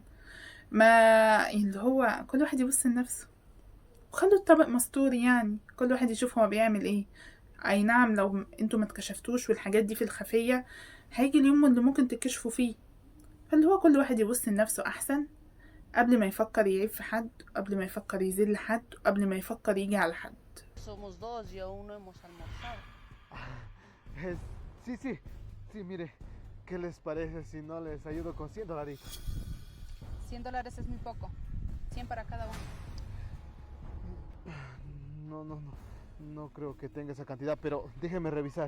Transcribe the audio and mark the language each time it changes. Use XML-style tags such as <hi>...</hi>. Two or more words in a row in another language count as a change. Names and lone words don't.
<ar>ما اللي هو كل واحد يبص لنفسه، وخلوا الطبق مستور، يعني كل واحد يشوف هو بيعمل ايه. اي نعم لو انتوا ما اتكشفتوش والحاجات دي في الخفية، هيجي اليوم اللي ممكن تكشفوا فيه. فاللي هو كل واحد يبص لنفسه احسن، قبل ما يفكر يعيب في حد، قبل ما يفكر يذل حد، قبل ما يفكر يجي على حد.</ar> <es>Somos dos y aún no hemos almorzado. Sí, mire, ¿qué les parece si no les ayudo con $100? $100 es muy poco. 100 para cada uno. No creo que tenga esa cantidad, pero déjeme revisar.</es>